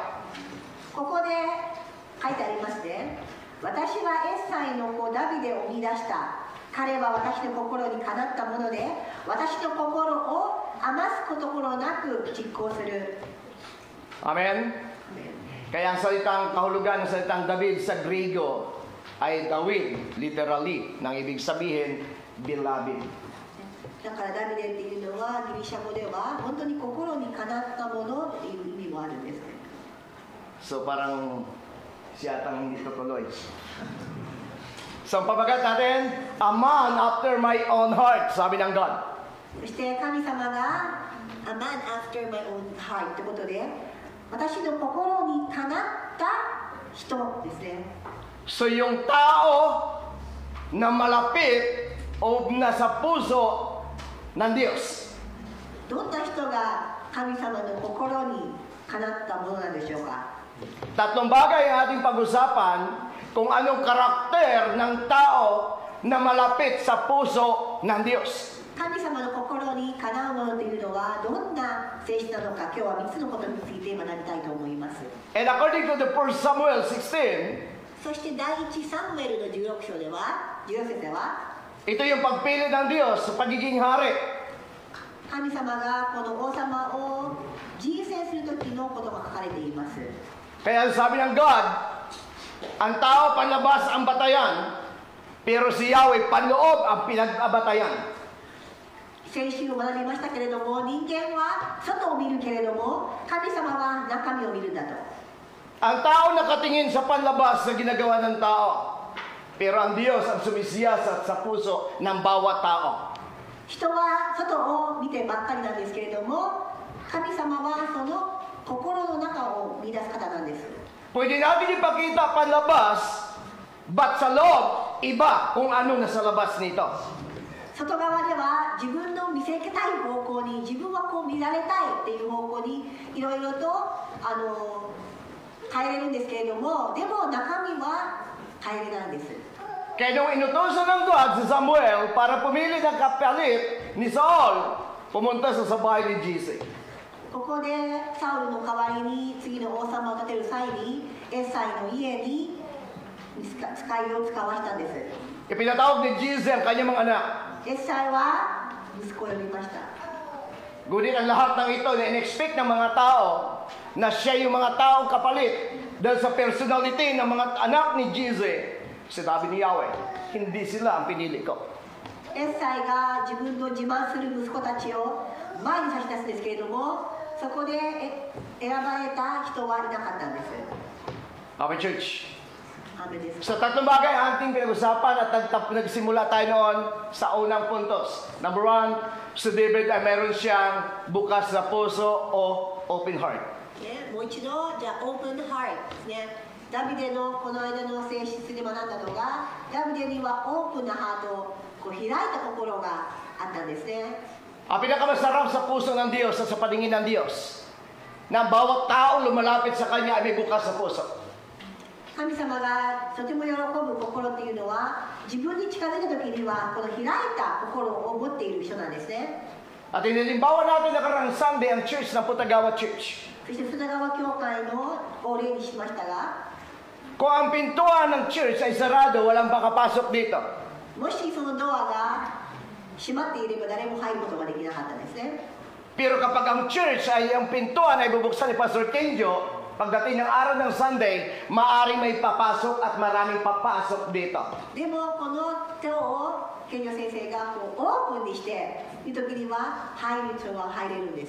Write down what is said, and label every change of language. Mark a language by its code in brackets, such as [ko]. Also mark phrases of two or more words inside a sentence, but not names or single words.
[ja] ここで書いてありますね。私はエッサイの子ダビデを生み出した。彼は私の心にかなったもので、私の心を余すこところなく実行する。 Amen? [tl] Kaya ang salitang kahulugan ng salitang David sa Griego ay Dawid, literally, nang ibig sabihin, beloved. [ja] だからダビデっていうのはギリシャ語では本当に心にかなったものっていう意味もあるんですね。 [tl] So parang siya atang hindi tutuloy. So ang pabagat natin, [en] a man after my own heart, [tl] sabi ng God. [ja] そして神様が [en] A man after my own heart [ja] ってことで私の心にかなった人ですね。 [tl] So yung tao na malapit o nasa puso ng Diyos. [ja] どんな人が神様の心にかなったものなんでしょうか。 [tl] Tatlong bagay ang ating pag-usapan kung anong karakter ng tao na malapit sa puso ng Diyos. [ja] 神様の心にかなうものというのはどんな性質なのか、今日は3つのことについて学びたいと思います。 [en] And according to the 1 Samuel 16, [ja] そして第1サムエルの16章では、16節では、 [tl] ito yung pagpili ng Diyos sa pagiging hari. [ja] 神様がこの王様を人選する時のことが書かれています。 [tl] Kaya sabi ng God, ang tao panlabas ang batayan, pero si Yahweh panloob ang pinag-abatayan. [ja] 先週学びましたけれども、人間は外を見るけれども、神様は中身を見るんだと。 [tl] Ang tao nakatingin sa panlabas sa ginagawa ng tao, pero ang Diyos ang sumisiyasat sa puso ng bawat tao. [ja] 人は外を見てばっかりなんですけれども、神様はその心の中を見出す方なんです。 [tl] Pwede natin ipakita panlabas, but sa loob, iba kung ano nasa labas nito. [ja] 外側では自分の見せたい方向に、自分はこう見られたいっていう方向にいろいろと変えれるんですけれども、でも中身は変えれないんです。 [tl] Kaya nung inutosan ng God si Samuel para pumili ng kapalit ni Saul, pumunta sa bahay ni Jesse. [ja] ここでサウルの代わりに次の王様を立てる際にエッサイの家に使いを使わしたんです。 [tl] Ipinatawag ni Jesse ang kanyang mga anak. [ja] エッサイは息子を呼びました。 [tl] Ngunit ang lahat ng ito na in-expect ng mga tao na siya yung mga taong kapalit dahil sa personality ng mga anak ni Jesse, sinabi ni Yahweh, hindi sila ang pinili ko. [ja] エッサイが自分の自慢する息子たちを前に差し出すんですけれども、そこで選ばれた人はいなかったんです。 [en] Okay, church. [ja] アーメンです。 [tl] Sa tatlong bagay ang ating pinag-usapan at nagsimula tayo noon sa unang puntos. Number 1, si David ay meron siyang bukas na puso o [en] open heart. [ja] ね、もう一度じゃあ [en] open heart [ja] ですね。ダビデのこの間の性質で学んだのが、ダビデにはオープンなハート、こう開いた心があったんですね。 [tl] Ang pinakamasarap sa puso ng Diyos at sa paningin ng Diyos, na ang bawat tao lumalapit sa Kanya ay may bukas sa puso. [ja] 神様がとても喜ぶ心っていうのは、自分に近づいた時にはこの開いた心を持っている人なんですね。 [tl] At inilimbawa natin nakarang Sunday ang church ng Putagawa Church. [ja] そして砂川教会のお礼にしましたが、 [tl] Kung ang pintuan ng church ay sarado, walang makapasok dito. [ja] もしそのドアが閉まっていれば誰も入ることができなかったんですね。 [tl] Pero kapag ang church ay ang pintuan ay bubuksan ni Pastor Kenjo, pagdating ng araw ng Sunday, maaring may papasok at maraming papasok dito. [ja] でもこの手を健常先生がこうオープンにしている時には入る人は入れるんです。